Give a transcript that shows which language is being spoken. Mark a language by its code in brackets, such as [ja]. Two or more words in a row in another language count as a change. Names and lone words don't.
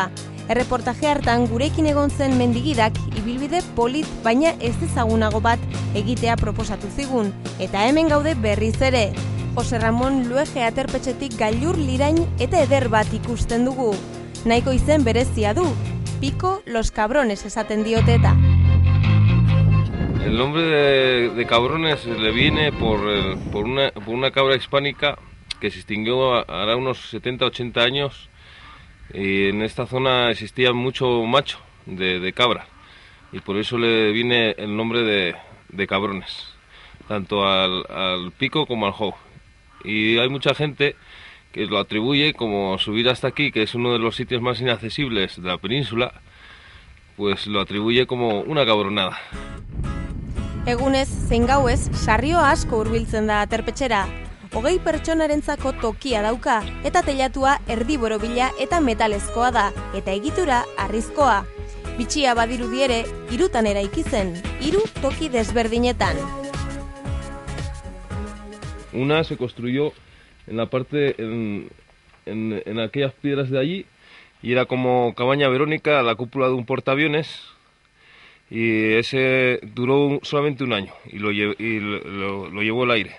[eu] Erreportaje hartan gurekin egon zen mendigidak ibilbide polit baina ez ezagunago bat egitea proposatu zigun. Eta hemen gaude berriz ere. Jose Ramon Luege aterpetxetik gailur lirain eta eder bat ikusten dugu. Nahiko izen berezia du, Pico Los Cabrones esaten diote eta. [es] El nombre de Cabrones le viene por una cabra hispánica que se extinguió hará unos 70-80 años y en esta zona existía mucho macho de cabra y por eso le viene el nombre de Cabrones, tanto al pico como al hoe. Y hay mucha gente que lo atribuye como subir hasta aquí, que es uno de los sitios más inaccesibles de la península, pues lo atribuye como una cabronada. [eu] Egunez, zein gauez, sarrio asko hurbiltzen da aterpetxera. 20 pertsonarentzako tokia dauka, eta teilatua erdiborobila eta metalezkoa da, eta egitura harrizkoa. Bitxia badirudi ere, 3 eraiki zen, 3 toki desberdinetan. [es] Una se construyó en la parte, en aquellas piedras de allí, y era como cabaña Verónica, la cúpula de un portaaviones, y ese duró solamente un año y lo llevó el aire.